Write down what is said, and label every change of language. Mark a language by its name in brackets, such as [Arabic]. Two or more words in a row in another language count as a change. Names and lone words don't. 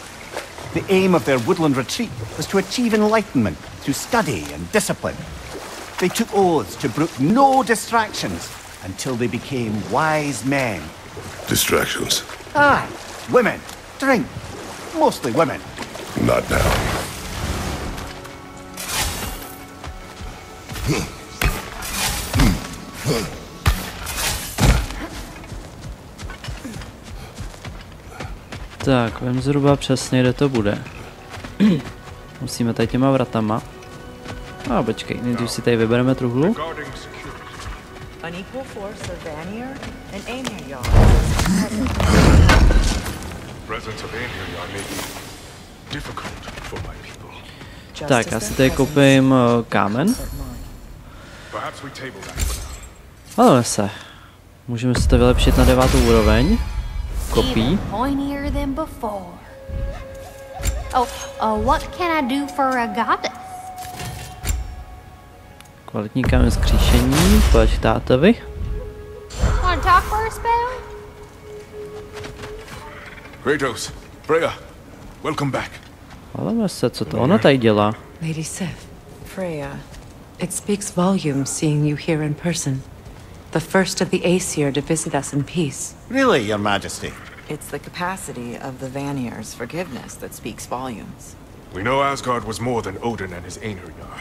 [English] The aim of their woodland retreat was to achieve enlightenment through study and discipline. They took oaths to brook no distractions until they became wise men. Distractions? Aye, women, drink, mostly women. Not now. [Czech] Tak, vím zhruba přesně, kde to bude. Musíme tady těma vratama. A počkej, nejdřív si tady vybereme truhlu. [English] Unequal force of Vanir and Aemir yard. Presence of Aemir yard may be difficult for my people. [Czech] Tak, já si tady koupím kámen. [English] Perhaps we table that for now. [Czech] Ale se. Můžeme si to vylepšit na 9. úroveň. Kopí. [English] Even pointier than before. Oh, what can I do for a goddess? [Czech] Kvalitní kámen skříšení, pojď k tátovi. [English] Wanna talk for a spell? Kratos, Freya, welcome back. [Czech] Ale se, co to ona tady dělá? [English] Lady Sif, Freya, it speaks volumes seeing you here in person. The first of the Aesir to visit us in peace. Really, Your Majesty? It's the capacity of the Vanir's forgiveness that speaks volumes. We know Asgard was more than Odin and his Einherjar.